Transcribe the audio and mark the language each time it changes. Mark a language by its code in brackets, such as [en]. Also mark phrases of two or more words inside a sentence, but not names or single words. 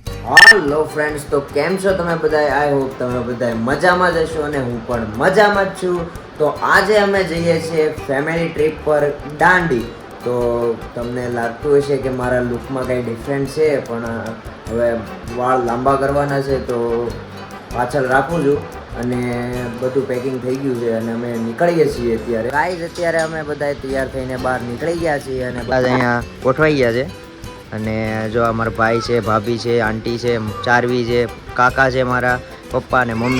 [en] Hello friends, [gu] તો કેમ છો તમે બધાએ? [en] I hope [gu] તમે બધાએ મજામાં જ હશો અને હું પણ મજામાં જ છું। તો આજે અમે જઈએ છીએ [en] family trip [gu] પર દાંડી। તો તમને લાગતું હશે કે મારા લુકમાં કંઈ ડિફરન્ટ છે, પણ હવે વાળ લાંબા કરવાના છે તો પાછળ રાખું છું અને બધું પેકિંગ થઈ ગયું છે અને અમે નીકળીએ છીએ અત્યારે. ગાઈઝ, અત્યારે અમે બધાએ તૈયાર થઈને બહાર નીકળી ગયા છીએ અને બધા અહીંયા ગોઠવાઈ ગયા છે. અને જો અમારા ભાઈ છે, ભાભી છે, આંટી છે, ચારવી છે, કાકા છે, મારા પપ્પા અને મમ્મી.